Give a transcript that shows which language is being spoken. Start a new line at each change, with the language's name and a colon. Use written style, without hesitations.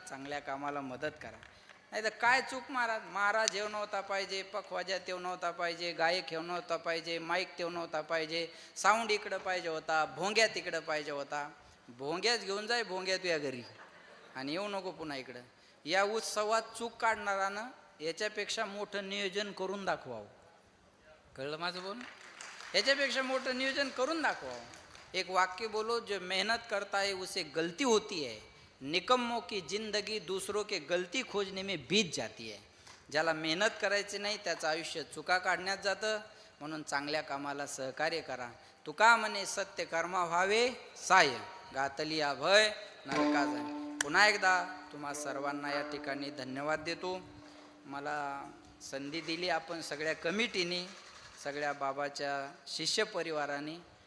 Marathi: चांगल्या कामाला मदत करा. नाही तर काय चूक महाराज, महाराज येऊ नव्हता पाहिजे, पखवाजा तेव नव्हता पाहिजे, गायक येऊ नव्हता पाहिजे, माईक तेव नव्हता पाहिजे, साऊंड इकडं पाहिजे होता, भोंग्या तिकडं पाहिजे होता. भोंग्याच घेऊन जाय, भोंग्या तुझ्या घरी, आणि येऊ नको पुन्हा इकडं. या उत्सवात चूक काढणारानं याच्यापेक्षा मोठं नियोजन करून दाखवावं. कळलं माझं बोल? याच्यापेक्षा मोठं नियोजन करून दाखवावं.
Hindi: एक वाक्य बोलो, जो मेहनत करता है उसे गलती होती है, निकम्मों की जिंदगी दूसरों के गलती खोजने में बीत जाती है.
Marathi: ज्याला मेहनत करायची नाही त्याचं आयुष्य चुका काढण्यात जातं. म्हणून चांगल्या कामाला सहकार्य करा. तुका म्हणे सत्य कर्मा व्हावे साय, गातली अभय नरका जाणे. पुन्हा एकदा तुम्हा सर्वांना या ठिकाणी धन्यवाद देतो. मला संधी दिली आपण सगळ्या कमिटीने, सगळ्या बाबाच्या शिष्य परिवाराने.